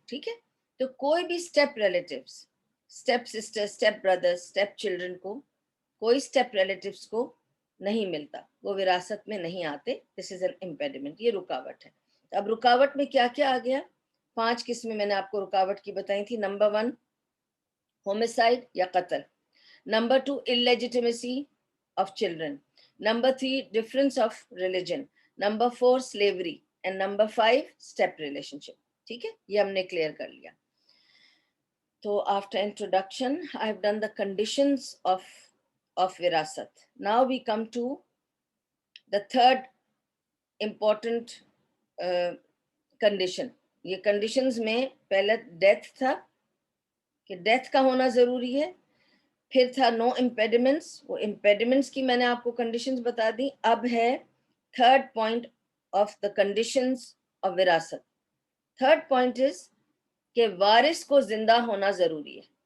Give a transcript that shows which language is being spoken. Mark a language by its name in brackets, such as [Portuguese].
[Urdu] ٹھیک ہے, تو کوئی بھی step relatives, step sister, step brother, step children کو, کوئی اسٹیپ ریلیٹیوز کو نہیں ملتا, وہ وراثت میں نہیں آتے. [English] this is an impediment, [Urdu] یہ رکاوٹ ہے. اب رکاوٹ میں کیا کیا آ گیا؟ 5 قسمیں میں نے آپ کو رکاوٹ کی بتائی تھی. نمبر 1 ہومسائڈ یا قتل. [English] Number 2 illegitimacy of children. Number 3 difference of religion. Number 4 slavery. And number 5 step relationship. [Urdu] ٹھیک ہے, یہ ہم نے کلیئر کر لیا. [English] تو after introduction I have done the conditions of وراثت. Now we come to the third important condition. [Urdu] یہ conditions میں پہلے ڈیتھ تھا کہ ڈیتھ کا ہونا ضروری ہے, پھر تھا نو امپیڈیمنٹس, وہ امپیڈیمنٹس کی میں نے آپ کو کنڈیشنز بتا دی. اب ہے [English] Third point of the conditions of وراثت. Third point is [Urdu] کہ وارث کو زندہ ہونا ضروری ہے.